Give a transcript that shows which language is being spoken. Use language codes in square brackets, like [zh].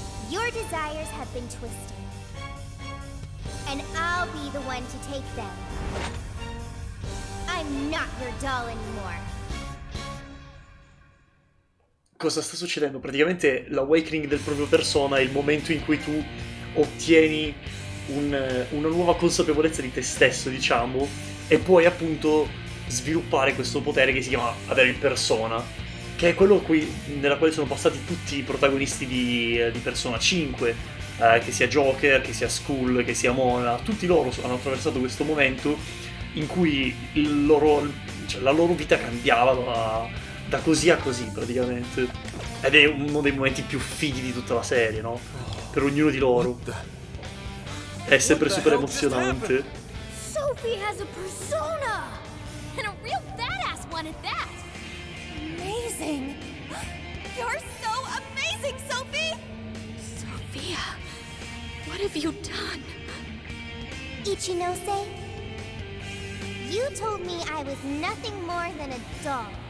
[en] Your desires have been twisted. And I'll be the one to take them. I'm not your doll anymore. [it] Cosa sta succedendo? Praticamente l'awakening del proprio persona è il momento in cui tu ottieni una nuova consapevolezza di te stesso, diciamo, e puoi appunto sviluppare questo potere che si chiama avere il persona, che è quello nella quale sono passati tutti i protagonisti di Persona 5, che sia Joker, che sia Skull, che sia Mona. Tutti loro hanno attraversato questo momento in cui la loro vita cambiava da così a così praticamente, ed è uno dei momenti più fighi di tutta la serie, no? Per ognuno di loro è sempre super emozionante. [en] Sophie has a persona! And a real badass one at that! Amazing! You're so amazing, Sophie! Sophia, what have you done? Ichinose, you told me I was nothing more than a doll.